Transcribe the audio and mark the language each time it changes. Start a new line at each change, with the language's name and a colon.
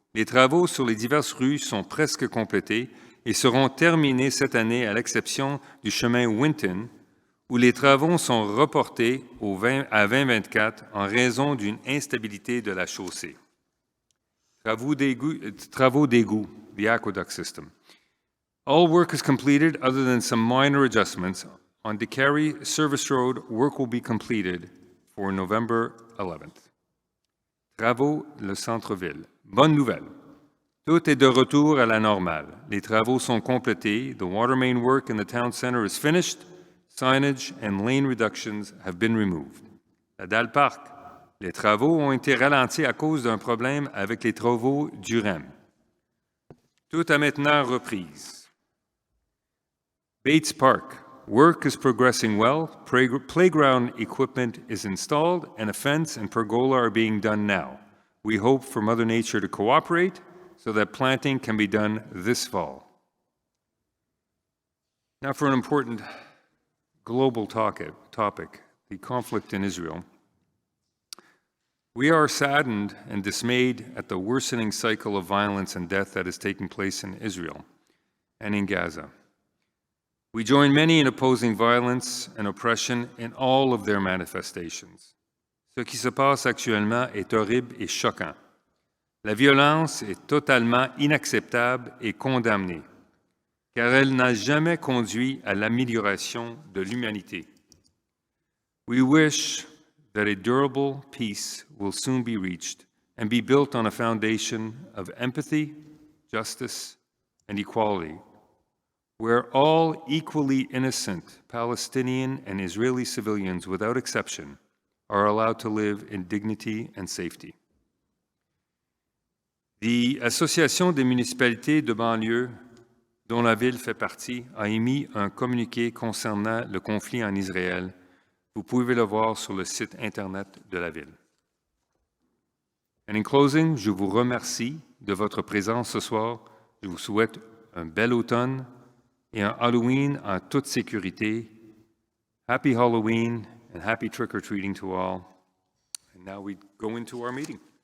French: Les travaux sur les diverses rues sont presque complétés et seront terminés cette année à l'exception du chemin Winton, où les travaux sont reportés à 2024 en raison d'une instabilité de la chaussée. Travaux d'égout,
English: the aqueduct system. All work is completed other than some minor adjustments. On DeCarry Service Road, work will be completed for November 11th.
French: Travaux, le centre-ville. Bonne nouvelle. Tout est de retour à la normale. Les travaux sont complétés.
English: The water main work in the town center is finished. Signage and lane reductions have been removed.
French: La Dalle Park. Les travaux ont été ralentis à cause d'un problème avec les travaux du REM. Tout a maintenant reprise.
English: Bates Park. Work is progressing well. Playground equipment is installed and a fence and pergola are being done now. We hope for Mother Nature to cooperate so that planting can be done this fall. Now for an important global topic, the conflict in Israel. We are saddened and dismayed at the worsening cycle of violence and death that is taking place in Israel and in Gaza. We join many in opposing violence and oppression in all of their manifestations.
French: Ce qui se passe actuellement est horrible et choquant. La violence est totalement inacceptable et condamnée, car elle n'a jamais conduit à l'amélioration de l'humanité.
English: We wish that a durable peace will soon be reached and be built on a foundation of empathy, justice, and equality, where all equally innocent Palestinian and Israeli civilians, without exception, are allowed to live in dignity and safety.
French: The Association des municipalités de banlieue, dont la ville fait partie, a émis un communiqué concernant le conflit en Israël. Vous pouvez le voir sur le site Internet de la ville.
English: And in closing,
French: je vous remercie de votre présence ce soir. Je vous souhaite un bel automne et un Halloween en toute sécurité.
English: Happy Halloween and happy trick-or-treating to all. And now we go into our meeting.